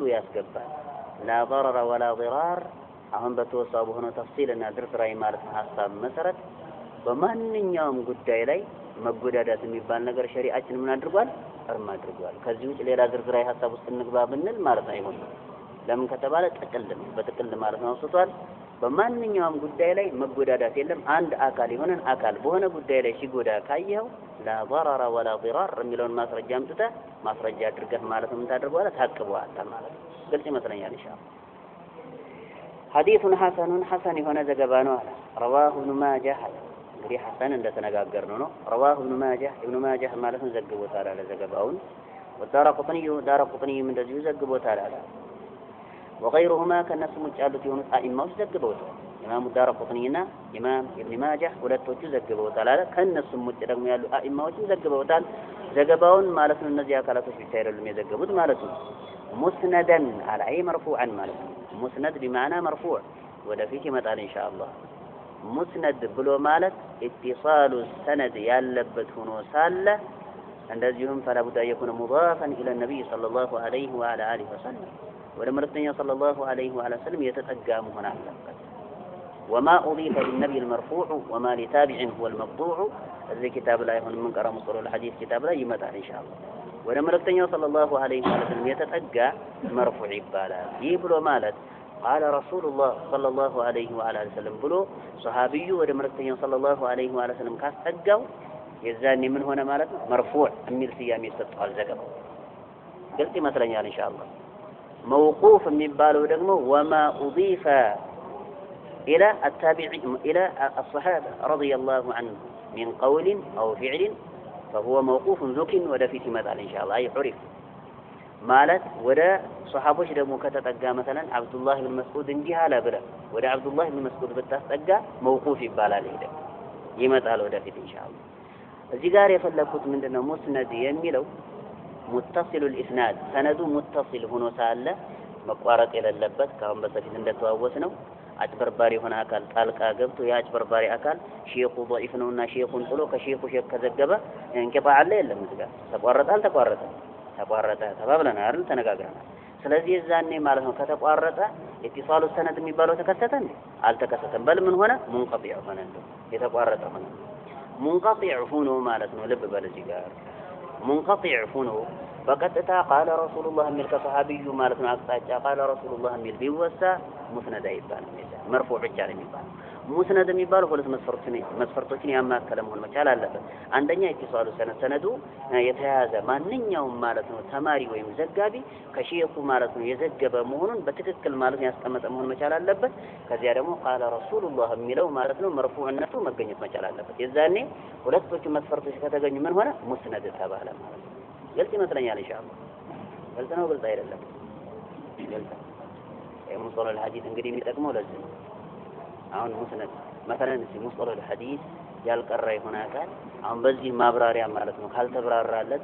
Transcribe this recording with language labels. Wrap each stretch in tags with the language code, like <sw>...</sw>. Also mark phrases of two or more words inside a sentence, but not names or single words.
<am>ያስገባል</am> <ar>لا ضرر ولا ضرار</ar> <am>አሁን በተወሳው በሆነ ተፍሲልና ድርድራይ ማለት ነው ሐሳብ መሰረት በማንኛውም ጉዳይ ላይ መጎዳዳት የሚባል ነገር ሸሪዓችን ምን አድርጓል እርም አድርጓል ከዚህ ውጭ ሌላ ድርድራይ ሐሳብ ውስጥ እንግባ ብንል ማለት ነው አይሆንም ለምን ከተባለ ጥቅል በጥቅል ማለት ነው ወስቷል በማንኛውም ጉዳይ ላይ መጎዳዳት የለም አንድ አካል የሆነን አካል በሆነ ጉዳይ ላይ ሲጎዳ ካየው</am> <ar>لا ضرر ولا ضرار</ar> <am>የሚለውን ማስረጃ አምጥተ ማስረጃ አድርገህ ማለት ነው ታደርገዋለህ ታቅበዋል ማለት ነው ግልጽ ይመስለኛል ኢንሻአላህ</am> <ar>حديث حسن هنا زغبانو على رواه ابن ماجه</ar> <am>እንግዲህ ሐሰን እንደተነጋገርነው ነው</am> <ar>رواه ابن ماجه</ar> <am>ማለት ነው ዘግቦታል አለ ዘገባውን ودارقطني እንደዚሁ ዘግቦታል አለ وغيرهما ከነሱ ውጭ ያሉት የሆኑ ጣኢማዎች ዘግበውታል ኢማሙ ዳረቁጥኒና ኢማም ኢብኑ ማጃህ ሁለቶቹ ዘግበውታል አለ ከነሱም ውጭ ደግሞ ያሉ ጣኢማዎች ዘግበውታል ዘገባውን ማለት ነው እነዚህ አካላቶች ብቻ አይደሉም የዘገቡት ማለት ነው ሙስነደን አለ አይ መርፉዓን ማለት ነው ሙስነድ</am> <ar>بمعنى مرفوع</ar> <am>ወደፊት ይመጣል ኢንሻአላህ ሙስነድ ብሎ ማለት</am> <ar>اتصال السند</ar> <am>ያለበት ሆኖ ሳለ እንደዚሁም</am> <ar>فلا بد يكون مضافا الى النبي صلى الله عليه وعلى اله وسلم</ar> <am>ወደ መልእክተኛው</am> <ar>صلى الله عليه وعلى وسلم</ar> <am>የተጠጋ መሆን አለበት</am> <ar>وما اضيف للنبي المرفوع وما لتابع هو المقطوع</ar> <am>እዚህ ኪታብ ላይ ሆነ ምን ቀራሙ ሶሎ الحديث ኪታብ ላይ ይመጣል ኢንሻአላህ ወደ መልእክተኛው</am> <ar>صلى الله عليه وسلم</ar> <am>የተጠጋ መርፉዕ ይባላል ይህ ብሎ ማለት</am> <ar>قال رسول الله صلى الله عليه وعلى وسلم</ar> <am>ብሎ ሱሐቢዩ ወደ መልእክተኛው</am> <ar>صلى الله عليه وعلى وسلم</ar> <am>ካስጠጋው የዛኔ ምን ሆነ ማለት ነው መርፉዕ የሚል ስያሜ ይሰጣል ዘገባው ግልጽ ይመስለኛል ኢንሻአላህ موقوف የሚባለው ደግሞ</am> <ar>وما اضيف الى التابعين الى الصحابه رضي الله عنهم من قول او فعل فهو موقوف ذك</ar> <am>ወደፊት ይመጣል ኢንሻአላህ አይዑሪፍ ማለት ወደ ሱሐቦች ደግሞ ከተጠጋ مثلا አብዱላህ ኢብኑ መስዑድ እንዲህ አለ ብለ ወደ አብዱላህ ኢብኑ መስዑድ ብታስጠጋ موقوف ይባላል ይመጣል ወደፊት ኢንሻአላህ እዚህ ጋር የፈለኩት ምንድነው ሙስነድ የሚለው</am> <ar>متصل الاسناد سند متصل</ar> <am>ሆኖ ሳለ መቋረጥ የሌለበት ካሁን በፊት እንደተዋወስ ነው አጭበርባሪ ሆነ አካል ጣልቃ ገብቶ ያጭበርባሪ አካል ሼኹ ضعيف ነውና ሼኹን ጥሎ ከሼኹ ሼክ ከዘገበ እንቅጣዕ አለ የለም እዚህ ጋር ተቋረጠ ተባብለናል አይደል ተነጋግረናል ስለዚህ እዛኔ ማለት ነው ከተቋረጠ</am> <ar>اتصال السند</ar> <am>የሚባለው ተከሰተ እንዴ አልተከሰተም በል ምን ሆነ منقطع ሆነ እንዴ የተቋረጠ ሆነ منقطع ሆኖ ማለት ነው ልብ በል እዚህ ጋር منقطع ሆኖ በቀጥታ</am> <ar>قال رسول الله</ar> <am>የሚል ከሰሃቢዩ ማለት ነው አቅጣጫ</am> <ar>قال رسول الله</ar> <am>የሚል ቢወሳ ሙስነድ አይባልም መርፉዕ ብቻ ነው የሚባለው ሙስነድ የሚባለው ሁለት መስፈርቶችን ያማከለ መሆን መቻል አለበት አንደኛ ኢትሷሉ ሰነዱ የተያዘ ማንኛውም ማለት ነው ተማሪ ወይም ዘጋቢ ከሼኹ ማለት ነው የዘገበ መሆኑን በትክክል ማለት ያስቀመጠ መሆን መቻል አለበት ከዚያ ደግሞ</am> <ar>قال رسول الله</ar> <am>የሚለው ማለት ነው መርፉዕነቱ መገኘት መቻል አለበት የዛኔ ሁለቶቹ መስፈርቶች ከተገኙ ምን ሆነ ሙስነድ ተባለ ማለት ነው ግልጽ ይመስለኛል ኢንሻአላህ ግልጽ ነው ግልጽ አይደለም ግልጽ ሙስጠላ الحديث እንግዲህ የሚጠቅመው ለዚህ ነው አሁን ሙስነድ مثلا ሙስጠላ الحديث ያልቀራ ይሆን አካል አሁን በዚህ ማብራሪያ ማለት ነው ካልተብራራለት</am>